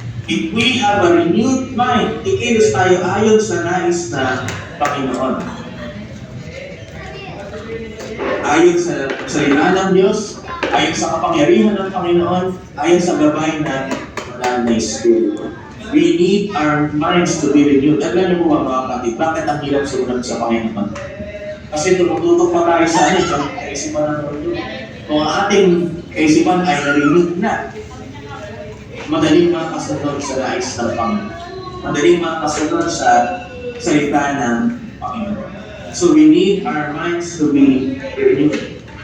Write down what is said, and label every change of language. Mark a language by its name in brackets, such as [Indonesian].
[English] If we have a renewed mind, [Filipino] kikilos tayo ayon sa nais na Panginoon. Ayon sa salita ng Diyos, ayon sa kapangyarihan ng Panginoon, ayon sa gabay ng Banal na Espiritu. [English] We need our minds to be renewed. [Filipino] Alam niyo po mga kapatid, bakit ang hirap sumunod sa Panginoon? Kasi tumututok pa tayo sa kaisipan ng mundo. Kung ang ating kaisipan ay na-renewed na, madaling makasunod sa nais ng Panginoon. Madaling makasunod sa salita ng Panginoon. [English] So we need our minds to be renewed.